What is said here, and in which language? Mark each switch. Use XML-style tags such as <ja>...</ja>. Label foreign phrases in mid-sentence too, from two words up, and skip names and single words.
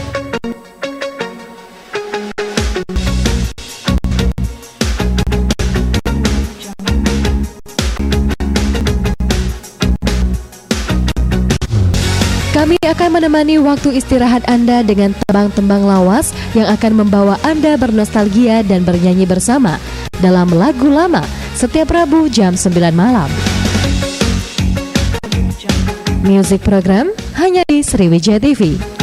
<id>Kami akan menemani waktu istirahat Anda dengan tembang-tembang lawas yang akan membawa Anda bernostalgia dan bernyanyi bersama dalam lagu lama setiap Rabu jam 9 malam. Music Program hanya di Sriwijaya TV.</id>